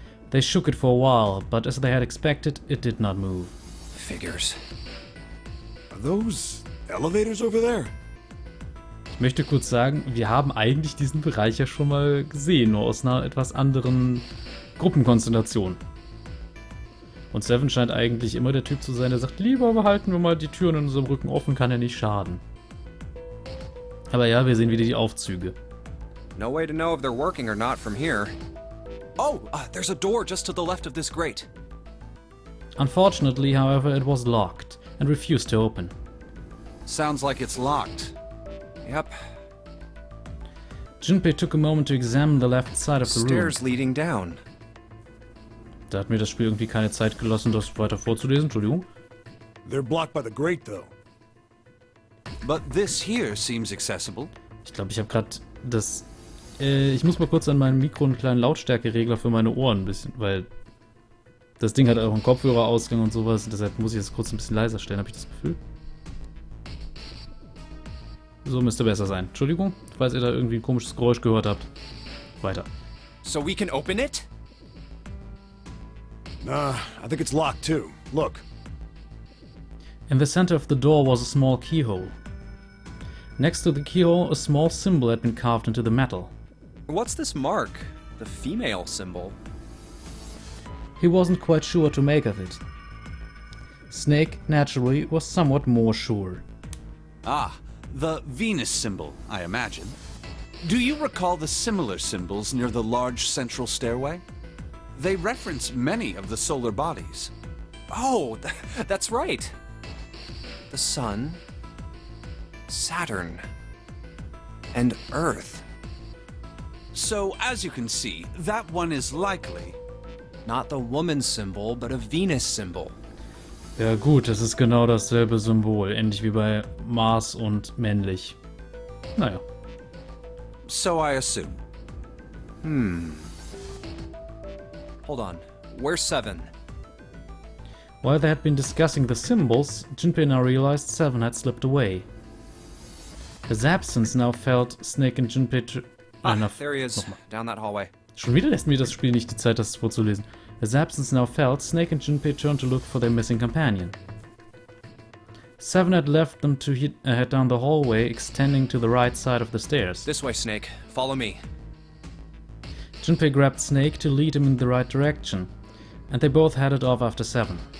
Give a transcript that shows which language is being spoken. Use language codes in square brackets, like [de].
[en] They shook it for a while, but as they had expected, it did not move. Figures. Are those elevators over there? [de] Ich möchte kurz sagen, wir haben eigentlich diesen Bereich ja schon mal gesehen, nur aus einer etwas anderen Gruppenkonstellation. Und Seven scheint eigentlich immer der Typ zu sein, der sagt, lieber behalten wir mal die Türen in unserem Rücken offen, kann ja nicht schaden. Aber ja, wir sehen wieder die Aufzüge. [en] No way to know if they're working or not from here. Oh, there's a door just to the left of this grate. Unfortunately, however, it was locked and refused to open. Sounds like it's locked. Yep. Junpei took a moment to examine the left side of the room. Stairs leading down. [de] Da hat mir das Spiel irgendwie keine Zeit gelassen, das weiter vorzulesen, Entschuldigung. [en] They're blocked by the grate, though. But this here seems accessible. [de] Ich glaube, ich habe gerade das... ich muss mal kurz an meinem Mikro einen kleinen Lautstärkeregler für meine Ohren ein bisschen, weil das Ding hat auch einen Kopfhörerausgang und sowas. Und deshalb muss ich es kurz ein bisschen leiser stellen, habe ich das Gefühl. So müsste besser sein. Entschuldigung, falls ihr da irgendwie ein komisches Geräusch gehört habt. Weiter. [en] So we can open it? Nah, I think it's locked too. Look. In the center of the door was a small keyhole. Next to the keyhole, a small symbol had been carved into the metal. What's this mark? The female symbol. He wasn't quite sure what to make of it. Snake, naturally, was somewhat more sure. Ah, the Venus symbol, I imagine. Do you recall the similar symbols near the large central stairway? They reference many of the solar bodies. Oh, that's right. The Sun, Saturn, and Earth. So, as you can see, that one is likely. Not the woman symbol, but a Venus symbol. [de] Ja gut, das ist genau dasselbe Symbol, ähnlich wie bei Mars und männlich. Naja. [en] So I assume. Hold on. Where's Seven? While they had been discussing the symbols, Junpei now realized Seven had slipped away. His absence now felt Snake and Junpei... There he is, [de] Nochmal. [en] down that hallway. [de] Schon wieder lässt mir das Spiel nicht die Zeit, das vorzulesen. [en] His absence now felt, Snake and Junpei turned to look for their missing companion. Seven had left them to head down the hallway, extending to the right side of the stairs. This way, Snake. Follow me. Junpei grabbed Snake to lead him in the right direction, and they both headed off after Seven.